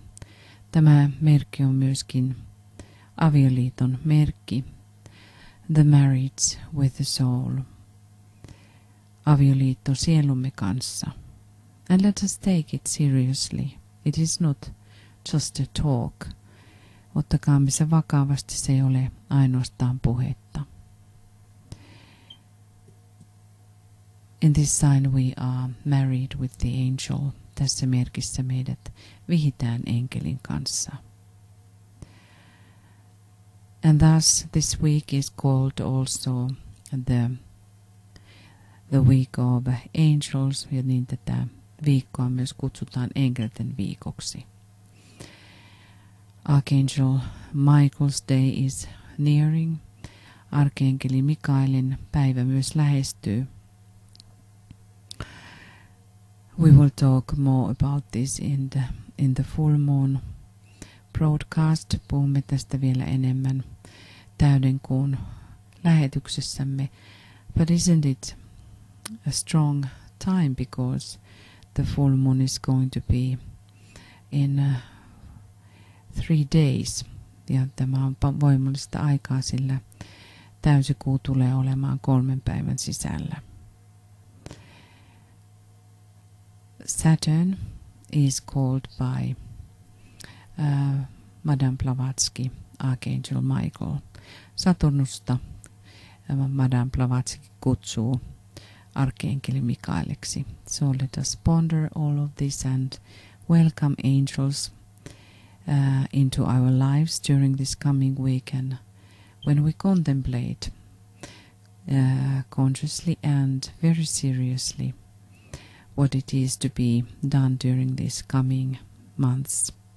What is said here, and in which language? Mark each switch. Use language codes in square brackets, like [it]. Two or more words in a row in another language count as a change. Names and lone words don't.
[fi] Tämä merkki on myöskin avioliiton merkki. [en] The marriage with the soul. [fi] Avioliitto sielumme kanssa. [en] And let us take it seriously. It is not just a talk. [fi] Ottakaamme se vakavasti, se ei ole ainoastaan puhetta. [en] In this sign we are married with the angel. [fi] Tässä merkissä meidät vihitään enkelin kanssa. [en] And thus this week is called also the week of angels. [fi] Ja niin tätä viikkoa myös kutsutaan enkelten viikoksi. [en] Archangel Michael's day is nearing. [fi] Arkenkeli Mikaelin päivä myös lähestyy. [en] We will talk more about this in the full moon broadcast. [fi] Puhumme tästä vielä enemmän täyden kuun lähetyksessämme. [en] But isn't it a strong time, because the full moon is going to be in 3 days. [fi] Ja tämä on voimallista aikaa, sillä täysikuu tulee olemaan 3 päivän sisällä. [en] Saturn is called by Madame Blavatsky, Archangel Michael. [fi] Saturnusta Madame Blavatsky kutsuu Arkenkeli Mikaeleksi. [en] So let us ponder all of this and welcome angels into our lives during this coming week, and when we contemplate consciously and very seriously what it is to be done during these coming months.